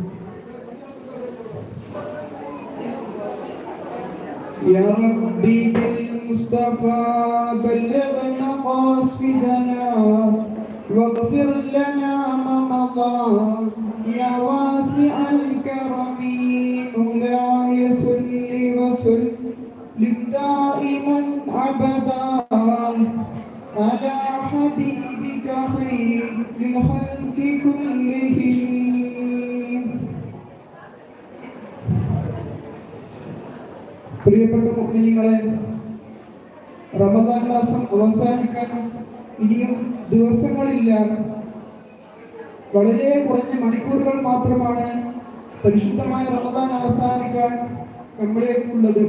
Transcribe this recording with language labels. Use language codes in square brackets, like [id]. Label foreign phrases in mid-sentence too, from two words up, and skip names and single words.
[ar] يا ربي بالمصطفى بلغنا قاصدنا واغفر لنا ما مضى يا واسع الكرم مولاي صل وسلم دائما أبدا على حبيبك خير الخلق كلهم. [ml] പ്രിയപ്പെട്ട മുഅ്മിനീങ്ങളെ, റമദാൻ മാസം അവസാനിക്കാൻ ഇനിയും ദിവസങ്ങളില്ല. വളരെ കുറഞ്ഞ മണിക്കൂറുകൾ മാത്രമാണ് പരിശുദ്ധമായ റമദാൻ അവസാനിക്കാൻ നമ്മളേക്കുള്ളത്.